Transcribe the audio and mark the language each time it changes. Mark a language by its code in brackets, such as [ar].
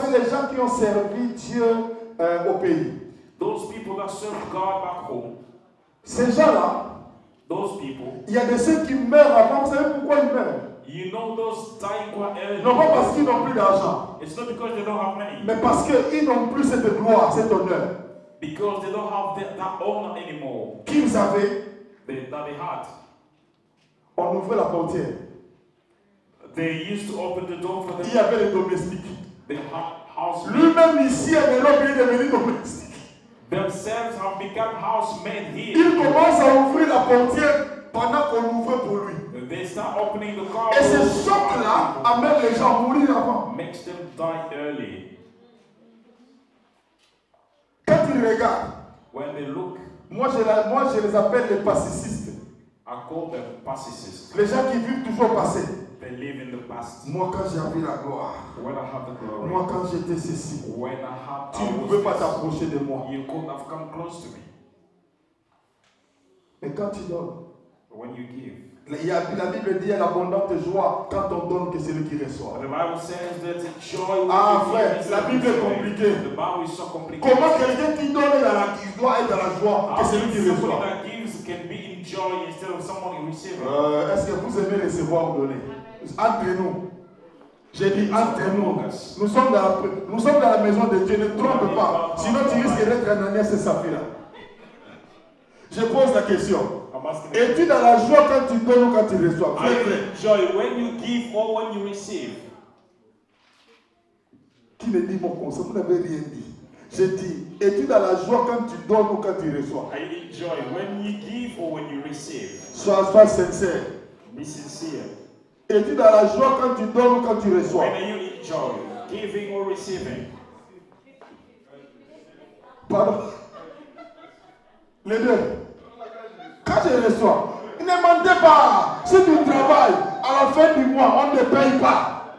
[fr] savez les gens qui ont servi Dieu au pays. [en] those people that serve God back home, [fr] Ces gens-là, [en] those people, [fr] il y a de ceux qui meurent avant. Vous savez pourquoi ils meurent? [en] you know those dying quite early. [fr] Non pas parce qu'ils n'ont plus d'argent, [en] It's not because they don't have money, [fr] mais parce qu'ils n'ont plus cette gloire, cet honneur [en] because they don't have that honor anymore [fr] qu'ils avaient. [en] that they had. [fr] On ouvrait la portière. [en] They used to open the door for [fr] Il y [en] them. [fr] avait les domestiques. [en] They had housemaid. [fr] Lui-même ici est maintenant devenu domestique. [en] Themselves have become housemaid here. [fr] Il commence à ouvrir la portière pendant qu'on ouvre pour lui. [en] They start opening the car. [fr] Et ce choc-là amène les gens à mourir avant. [en] Makes them die early. [fr] Quand ils regardent, [en] When they look, [fr] moi je les appelle les pacificistes. [en] I call them pacifist. [fr] Les gens qui vivent toujours passé. [en] They live in the past. [fr] Moi quand j'avais la gloire, [en] When I have the glory, [fr] moi quand j'étais ceci, [en] when I had, [fr] tu ne pouvais pas t'approcher de moi. [en] you couldn't have come close to me. [fr] Mais quand tu donnes, [en] When you give, [fr] la Bible dit il y a l'abondante joie quand on donne que celui qui reçoit. [en] the Bible says that the joy. Ah will be [fr] frère, [en] given [fr] la [en] to [fr] Bible est [en] the [fr] compliquée. [en] The Bible is so complicated. [fr] Comment quelqu'un qui donne il doit être dans la joie que [en] How [fr] celui qui [en] somebody [fr] reçoit? [en] that gives can be in joy instead of someone receiving. [fr] Est-ce que vous aimez recevoir ou donner? Entre nous. J'ai dit entre nous. Nous sommes dans la maison de Dieu. Ne trompe pas. Sinon tu risques d'être un Ananias et Saphira. Je pose la question. Es-tu dans la joie quand tu donnes ou quand tu reçois? [en] Are you in joy when you give or when you receive? [fr] Qui me dit mon conseil? Vous n'avez rien dit. Je dis, es-tu dans la joie quand tu donnes ou quand tu reçois? [en] Are you in joy when you give or when you receive? [fr] Sois sincère. [en] Be sincere. [fr] Es-tu dans la joie quand tu donnes ou quand tu reçois? [en] When are you in joy? Giving or receiving? [fr] Pardon? Les deux. Quand je reçois, ne mentez pas. Si tu travailles, à la fin du mois, on ne paye pas.